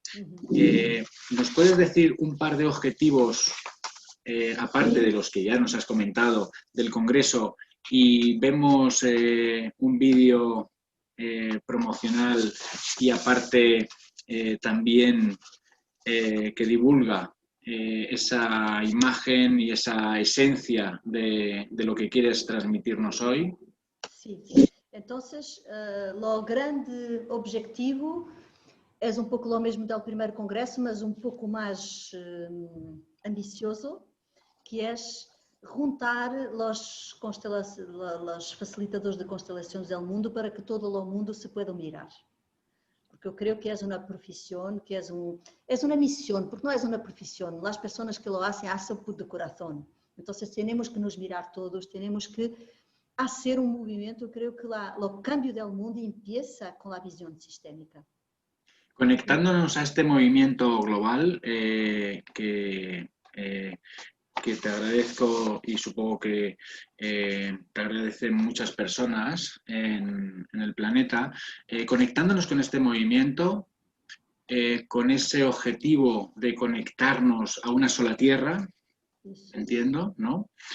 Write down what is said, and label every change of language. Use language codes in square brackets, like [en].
[es] ¿Nos puedes decir un par de objetivos, aparte de los que ya nos has comentado, del Congreso, y vemos un vídeo promocional y aparte también que divulga esa imagen y esa esencia de lo que quieres transmitirnos hoy? [pt] Sim. Então, o grande objetivo é pouco o mesmo do primeiro congresso, mas pouco mais ambicioso, que é juntar os facilitadores de constelações do mundo para que todo o mundo [es] se pueda mirar. [pt] Porque eu creio que é uma profissão, que é uma missão, porque não é uma profissão, as pessoas que [es] lo hacen [pt] por de coração. Então, temos que nos mirar todos, temos que fazer movimento. Eu creio que o cambio do mundo empieza com a visão sistémica. [es] Conectándonos a este movimiento global que te agradezco y supongo que te agradecen muchas personas en el planeta, conectándonos con este movimiento, con ese objetivo de conectarnos a una sola tierra, entiendo, ¿no?